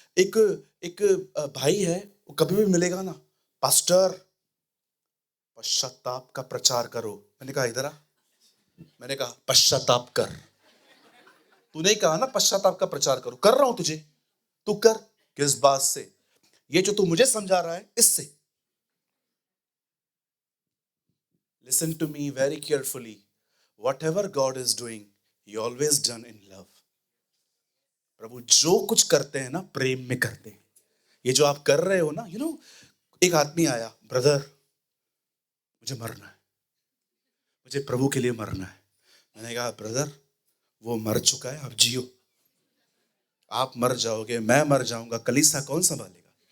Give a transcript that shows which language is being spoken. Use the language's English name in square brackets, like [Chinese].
[Hindi] एक भाई है, वो कभी भी मिलेगा ना, पास्टर पश्चाताप का प्रचार करो। मैंने कहा इधर आ, मैंने कहा पश्चाताप कर। तूने कहा ना पश्चाताप का प्रचार करो, कर रहा हूं तुझे, तू कर। किस बात से? ये जो तू मुझे समझा रहा है, इससे। [English] Listen to me very carefully. Whatever God is doing, He always done in love. [Hindi] प्रभु जो कुछ करते हैं ना, प्रेम में करते हैं। ये जो आप कर रहे हो ना, एक आदमी आया, ब्रदर मुझे मरना है, मुझे प्रभु के लिए मरना है। मैंने कहा ब्रदर वो मर चुका है, आप जियो। आप मर जाओगे, मैं मर जाऊंगा, कलीसिया कौन संभालेगा?